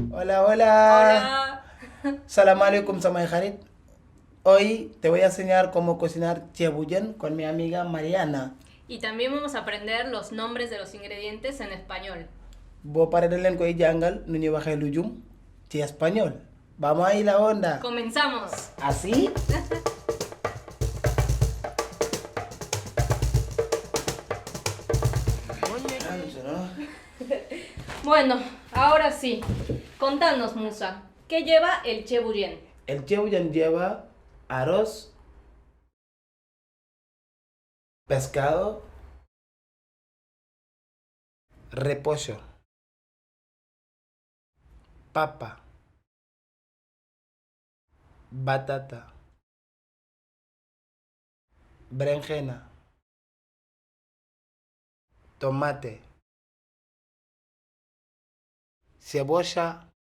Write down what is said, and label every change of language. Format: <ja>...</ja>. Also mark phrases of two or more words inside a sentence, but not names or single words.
<es>Hola, hola. Hola.</es> <ar>سلام عليكم</ar> <wo>samay xarit.</wo> <es>Hoy te voy a enseñar cómo cocinar</es> <wo>ceebu jën</wo> <es>con mi amiga Mariana. Y también vamos a aprender los nombres de los ingredientes en español.</es> <wo>Boo paree dañ leen koy jàngal nu ñuy waxee lujum ci español.</wo> <es>Vamos ahí la onda. ¡Comenzamos! ¿Así? Bueno, ahora sí. Contanos, Musa, ¿qué lleva el chebuyen? El</es> <wo>ceebu jën</wo> <es>lleva arroz, pescado, repollo, papa, batata, berenjena, tomate, cebolla,</es>